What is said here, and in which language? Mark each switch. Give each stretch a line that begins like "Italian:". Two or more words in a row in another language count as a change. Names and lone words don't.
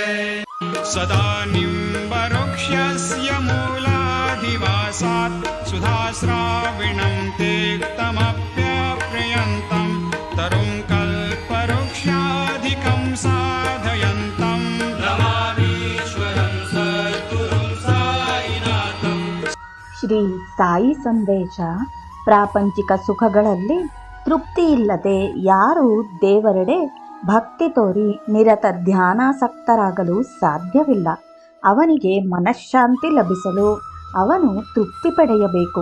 Sanskrit: सदा निम्बवृक्षस्य मूलाधिवासात् सुधाश्राविणं तेक्तमप्यप्रियन्तं तरुं कल्पवृक्षाधिकं साधयन्तं नमामीश्वरं सद्गुरुं साईनाथं।
Kannada: ಶ್ರೀ ಸಾಯಿ ಸಂದೇಶ. ಪ್ರಾಪಂಚಿಕ ಸುಖಗಳಲ್ಲಿ ತೃಪ್ತಿ ಇಲ್ಲದೆ ಯಾರು ದೇವರೆಡೆ ಭಕ್ತಿ ತೋರಿ ನಿರತ ಧ್ಯಾನಾಸಕ್ತರಾಗಲು ಸಾಧ್ಯವಿಲ್ಲ. ಅವನಿಗೆ ಮನಃಶಾಂತಿ ಲಭಿಸಲು ಅವನು ತೃಪ್ತಿ ಪಡೆಯಬೇಕು.